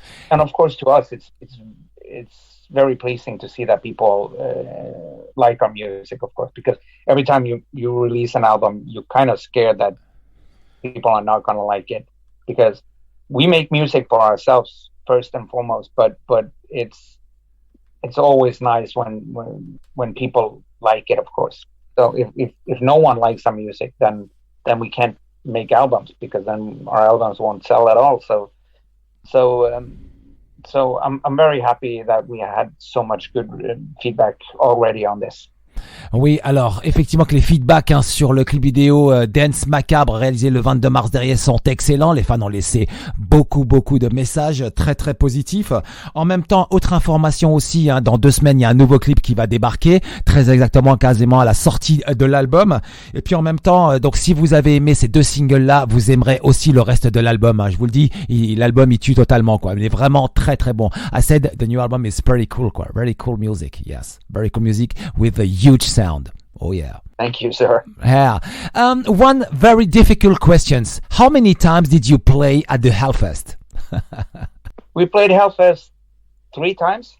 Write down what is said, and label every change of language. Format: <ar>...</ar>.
<en>And of course, to us, it's very pleasing to see that people like our music, of course, because every time you release an album, you're kind of scared that people are not gonna like it, because we make music for ourselves first and foremost, but it's always nice when people like it, of course. So if no one likes our music, then we can't make albums, because then our albums won't sell at all. So I'm very happy that we had so much good feedback already on this.</en> <fr>Oui, alors effectivement que les feedbacks sur le clip vidéo Danse Macabre réalisé le 22 mars dernier sont excellents. Les fans ont laissé beaucoup de messages très très positifs. En même temps, autre information aussi, dans 2 semaines il y a un nouveau clip qui va débarquer, très exactement quasiment à la sortie de l'album. Et puis en même temps, donc si vous avez aimé ces 2 singles là, vous aimerez aussi le reste de l'album. Je vous le dis, l'album il tue totalement quoi. Il est vraiment très très bon.</fr> <en>I said the new album is pretty cool quoi, very cool music. Yes, very cool music with a huge sound. Oh yeah. Thank you, sir. Yeah. One very difficult questions. How many times did you play at the Hellfest? We played Hellfest 3 times.</en>